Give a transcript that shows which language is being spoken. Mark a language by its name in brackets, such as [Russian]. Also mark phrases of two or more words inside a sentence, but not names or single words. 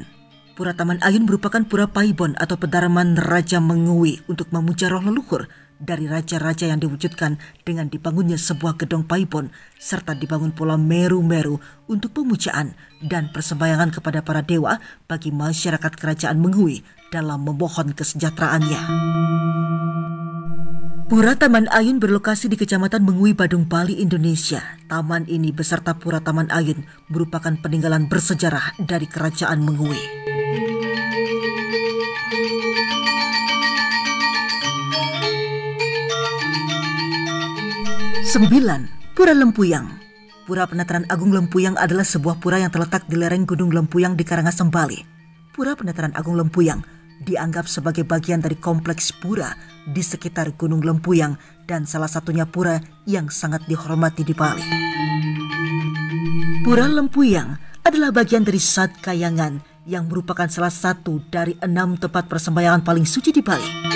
[Indonesian] Pura Taman Ayun merupakan pura paibon atau pedalaman Raja Mengui untuk memuja roh leluhur dari raja-raja yang diwujudkan dengan dibangunnya sebuah gedung paibon serta dibangun pula meru-meru untuk pemujaan dan persembayangan kepada para dewa bagi masyarakat kerajaan Mengui dalam memohon kesejahteraannya. Pura Taman Ayun berlokasi di Kecamatan Mengui, Badung, Bali, Indonesia. Taman ini beserta Pura Taman Ayun merupakan peninggalan bersejarah dari Kerajaan Mengui. 9. Pura Lempuyang. Pura Penataran Agung Lempuyang adalah sebuah pura yang terletak di lereng Gunung Lempuyang di Karangasem, Bali. Pura Penataran Agung Lempuyang dianggap sebagai bagian dari kompleks pura di sekitar Gunung Lempuyang dan salah satunya pura yang sangat dihormati di Bali. Pura Lempuyang adalah bagian dari Sat Kayangan yang merupakan salah satu dari 6 tempat persembayangan paling suci di Bali.